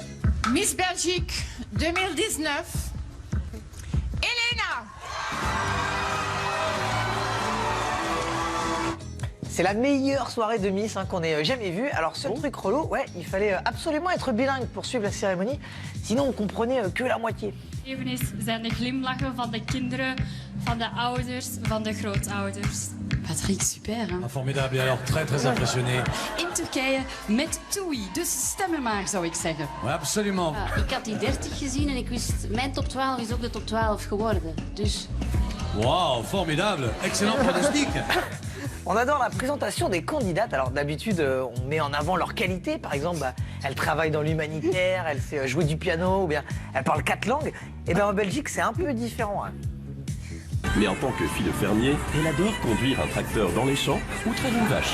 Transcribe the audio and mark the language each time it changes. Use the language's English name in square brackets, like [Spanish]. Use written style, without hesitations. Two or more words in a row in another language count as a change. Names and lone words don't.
[French] Miss Belgique 2019, Elena. C'est la meilleure soirée de Miss qu'on ait jamais vue. Alors, seul truc relou, ouais, il fallait absolument être bilingue pour suivre la cérémonie. Sinon, on comprenait que la moitié. [Dutch] Eveneens zijn de glimlachen van de kinderen, van de ouders, van de grootouders. [French] Patrick, super. Hein? Ah, formidable, et alors très impressionné. [Dutch] In Turkije met TUI, dus stemmen maar, zou ik zeggen. [French] Ouais, absolument. [Dutch] Ik had die 30 gezien en ik wist, mijn top 12 is ook de top 12 geworden. Dus... [French] Wow, formidable, excellent pronostic. On adore la présentation des candidates. Alors d'habitude, on met en avant leurs qualités. Par exemple, elle travaille dans l'humanitaire, elle sait jouer du piano, ou bien elle parle 4 langues. Et bien en Belgique, c'est un peu différent. Hein. Mais en tant que fille de fermier, elle adore conduire un tracteur dans les champs ou traire une vache.